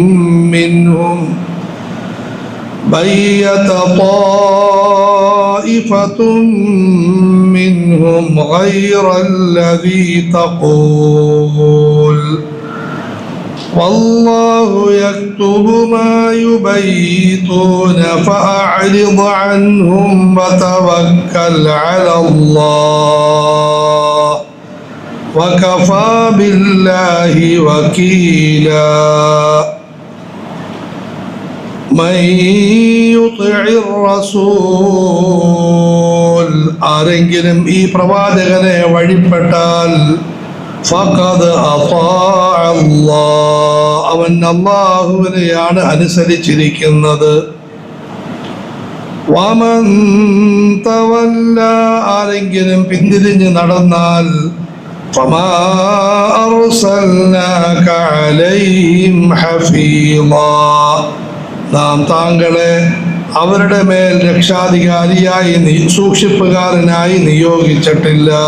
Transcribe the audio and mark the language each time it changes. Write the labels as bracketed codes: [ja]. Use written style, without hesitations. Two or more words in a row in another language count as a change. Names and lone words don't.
[ar] منهم غير الذي تقول والله يكتب ما يبيتون فأعرض عنهم وتوكل على الله وكفى بالله وكيلا من يطع الرسول [ml] ആരെങ്കിലും ഈ പ്രവാചകനെ വഴിപ്പെട്ടാൽ [ar] فقد أطاع الله [ml] അവൻ അല്ലാഹുവിനെയാണ് അനുസരിച്ചിരിക്കുന്നത്. [ar] ومن تولى [ml] ആരെങ്കിലും പിന്തിരിഞ്ഞ് നടന്നാൽ [ar] فما أرسلناك عليهم حفيظا [ml] നാം താങ്കളെ അവരുടെ മേൽ രക്ഷാധികാരിയായി സൂക്ഷിപ്പുകാരനായി നിയോഗിച്ചിട്ടില്ല.